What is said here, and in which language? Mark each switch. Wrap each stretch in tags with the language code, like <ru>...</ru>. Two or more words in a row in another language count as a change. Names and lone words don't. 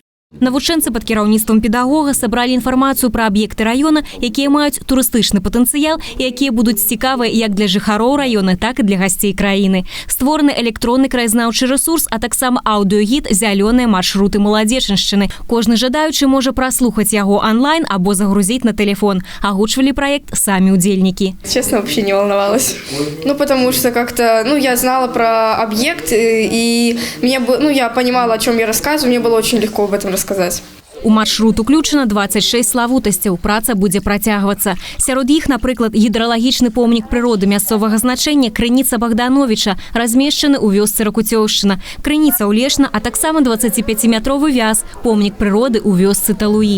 <be>Навучэнцы пад кіраўніцтвам педагога сабралі інфармацыю пра аб'екты раёна, якія маюць турыстычны патэнцыял і якія будуць цікавыя як для жыхароў раёна, так і для гасцей краіны. Створаны электронны краязнаўчы рэсурс, а таксама аўдыёгід «Зялёныя маршруты маладзечаншчыны». Кожны жадаючы можа праслухаць яго онлайн або загрузіць на телефон. Агучвалі праект самі удзельнікі.</be> <ru>Честно, вообще не волновалась. Потому что как-то, я знала про объект, и я понимала, о чем я рассказываю, мне было очень легко об этом рассказать.</ru> <be>У маршрут уключена 26 славутасцяў. Праца будзе працягвацца. Сярод іх, напрыклад, гідралагічны помнік прыроды мясцовага значэння Крыніца Богдановича, размешчаны ў вёсцы Ракуцёўшчына, Крыніца Улешна, а таксама 25-метровы вяз, помнік прыроды ў вёсцы Талуі.</be>